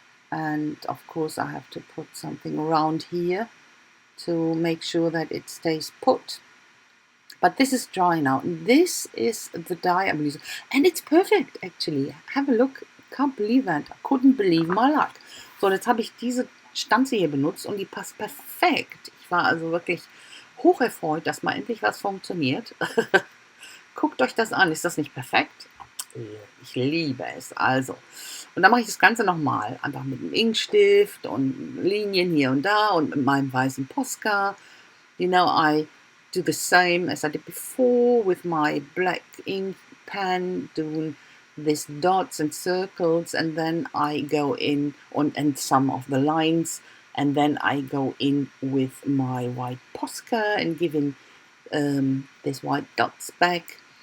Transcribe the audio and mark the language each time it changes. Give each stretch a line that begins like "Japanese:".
English: And of course I have to put something around here to make sure that it stays put. But this is dry now. This is the dye I'm using. And it's perfect, actually. Have a look. Can't believe that. I couldn't believe my luck.
German: So, jetzt habe ich diese Stanze hier benutzt und die passt perfekt. Ich war also wirklich hocherfreut, dass mal endlich was funktioniert. Guckt euch das an. Ist das nicht perfekt? Ich liebe es. Also, und dann mache ich das Ganze nochmal. Einfach mit einem Inkstift und Linien hier und da und mit meinem weißen Posca.
English: You know, I do the same as I did before with my black ink pen, doing these dots and circles, and then I go in and some of the lines, and then I go in with my white Posca and giving these white dots back.